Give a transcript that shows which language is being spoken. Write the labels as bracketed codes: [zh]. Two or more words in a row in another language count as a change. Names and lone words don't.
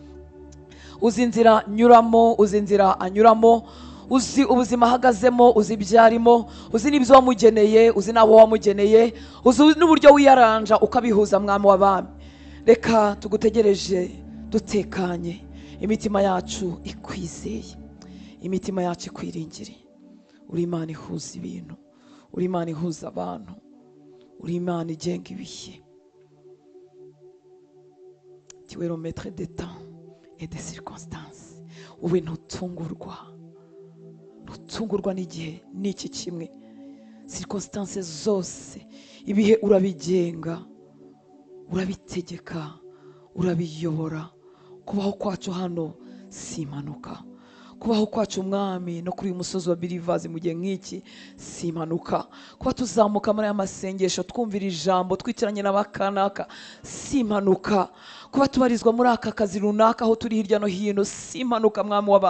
[rw] uzi inzira nyuramo, uzi inzira anyuramo, uzi ubuzima ahagazemo, uzi ibyarimo, uzi n'ibyo wamugeneye, uzi n'abo wamugeneye, uzi n'uburyo wiyaranja ukabihuza Mwami w'abami. reka tugutegereje dutekanye, imitima yacu ikwizeye, imitima yacu ikwiringire. uri Imana ihuza ibintu, uri Imana ihuza abantu, uri Imana igenga ibihe. [fr] Tu es le maître des temps et des circonstances. [rw] wowe ntutungurwa n'igihe n'iki kimwe. circonstances zose, ibihe urabigenga, urabitegeka, urabiyobora. kubaho kwacu hano si impanuka, kubaho kwacu Mwami no kuri uyu musozi wa Believers mu gihe nk'iki si impanuka, kuba tuzamuka muri aya masengesho twumvira ijambo twitiranye n'abakanaka si impanuka, kuba tubarizwa muri aka kazi runaka aho turi hirya no hino si impanuka Mwami w'aba.